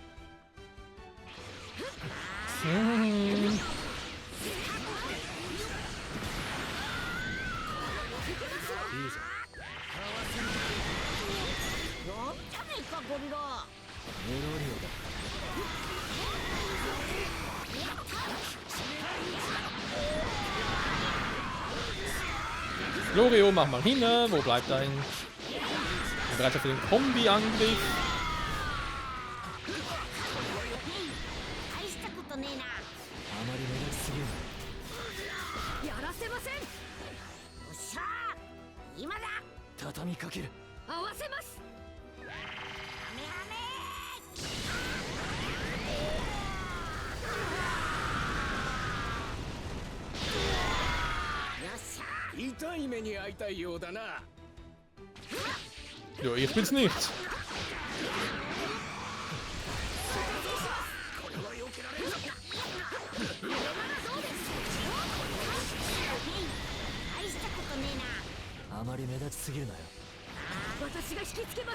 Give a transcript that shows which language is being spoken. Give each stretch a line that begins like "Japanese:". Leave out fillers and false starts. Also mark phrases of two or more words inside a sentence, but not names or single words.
Japanese: やるじゃねえかゴリラ。メロリオだ。
German: Florio, mach mal hin. Wo bleibt dein? Bereit für den Kombi-Angriff.
Japanese: 大したことねえな。あまり目立ちすぎるな。やらせません。よっしゃー、今だ。畳みかける。合わせます。ハメハメー。よっしゃー。痛い目に遭いたいようだな。
German: Ja, ich bin's nicht.
Japanese: 大したことねえな。あまり目立ちすぎるなよ。私が引きつけます。